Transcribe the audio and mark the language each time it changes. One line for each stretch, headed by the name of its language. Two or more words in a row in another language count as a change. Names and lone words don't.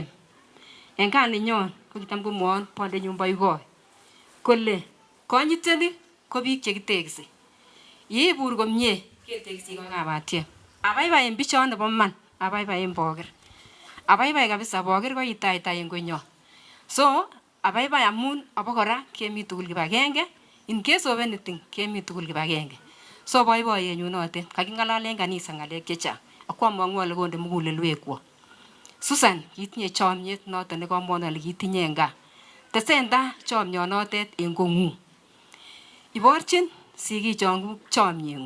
Kalenjin: En gaa nenyon ko kitam komwowon bondenyun Boikoi kole konyitenik ko biik chekitekisi. Yeibur komie ketekisi ko kabatien. Abaibai en bichon nebo man, abaibai en Boker. Abaibai kabisa Boker ko itaitai en konyon. So, abaibai amun abokora kemi tugul kibagenge.
English: In case of anything,
Kalenjin: kemi tugul kibagenge. So, boiboiyenyun notet. Kaking'alalen kanisa ng'alek chechang. Ako among'u ale konde mugulelwekwok. Susan, kitinye chomyet noton nekomwon ale kitinye en gaa. Tesenda chomyonotet en kong'ung. Iborchin sigichon chomyeng'ung.